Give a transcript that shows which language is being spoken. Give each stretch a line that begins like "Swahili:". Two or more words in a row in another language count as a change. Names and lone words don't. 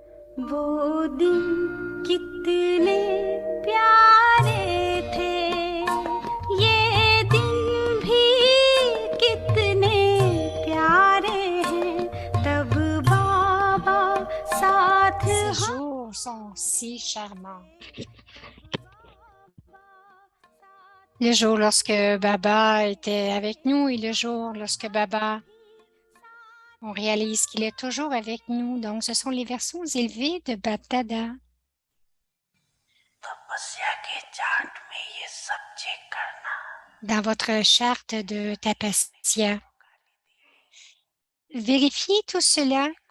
Hindi: वो दिन कितने प्यारे थे ये दिन भी कितने प्यारे हैं तब बाबा साथ
French: Ces jours sont si charmants. Le jour lorsque Baba était avec nous et le jour lorsque Baba, on réalise qu'il est toujours avec nous. Donc, ce sont les versions élevées de Bapdada. Dans votre charte de Tapasya, vérifiez tout cela.